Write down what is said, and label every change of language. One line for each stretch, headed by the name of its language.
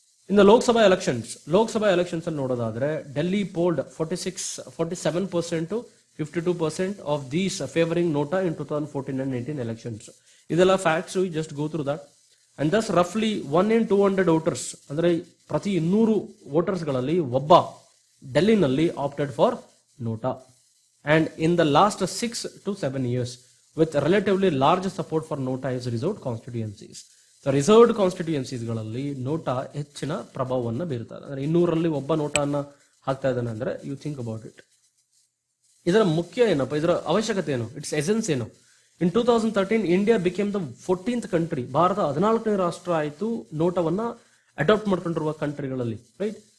Kannada: ಇನ್ನು ಲೋಕಸಭಾ ಎಲೆಕ್ಷನ್ಸ್ ಅಲ್ಲಿ ನೋಡೋದಾದ್ರೆ
English: Delhi polled 47% to 52% of these favouring NOTA in 2014 and 19 elections. ಇದೆಲ್ಲ facts, just go through that. And Dus ರಫ್ಲಿ 1 in 200 voters,
Kannada: ಅಂದ್ರೆ ಪ್ರತಿ 200 voters ಗಳಲ್ಲಿ ಒಬ್ಬ
English: ಡೆಲ್ಲಿನಲ್ಲಿ opted for NOTA. And in the last 6 to 7 years, with relatively large support for NOTA is reserved constituencies.
Kannada: So reserved constituencies ಗಳಲ್ಲಿ NOTA ಹೆಚ್ಚಿನ ಪ್ರಭಾವವನ್ನು ಬೀರುತ್ತದೆ. ಅಂದ್ರೆ 200ರಲ್ಲಿ ಒಬ್ಬ ನೋಟಾನ ಹಾಕ್ತಾ ಇದ್ದಾನೆ ಅಂದ್ರೆ
English: You think about it.
Kannada: ಇದರ ಮುಖ್ಯ ಏನಪ್ಪ, ಇದರ ಅವಶ್ಯಕತೆ ಏನು, ಇಟ್ಸ್ ಎಸೆನ್ಸ್ ಏನು?
English: In 2013 India became the 14th country.
Kannada: Bharat 14ನೇ ರಾಷ್ಟ್ರ ಆಯಿತು ನೋಟವನ್ನ ಅಡಾಪ್ಟ್ ಮಾಡ್ಕೊಂಡಿರುವ ಕಂಟ್ರಿಗಳಲ್ಲಿ, ರೈಟ್?